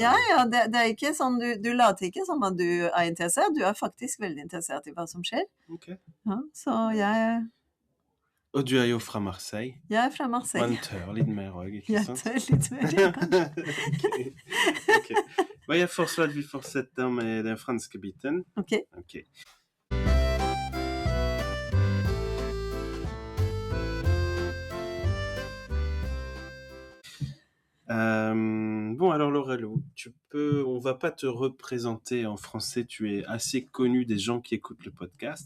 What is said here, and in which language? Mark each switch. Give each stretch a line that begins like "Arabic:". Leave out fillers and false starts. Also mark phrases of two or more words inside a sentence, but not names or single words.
Norwegian: Ja, det er ikke sånn, du later ikke som at du er interessert, du er faktisk veldig interessert i hva som skjer. Ok. Ja, så jeg Og du er jo fra Marseille. er fra Marseille. Man tør litt mer også, ikke Jeg sant? tør litt mer. Ok. Hva jeg foreslår at vi fortsetter med den franske biten. Ok. Ok.
French: Bon, alors Laurelou, on va pas te représenter en français, tu es assez connu des gens qui écoutent le podcast,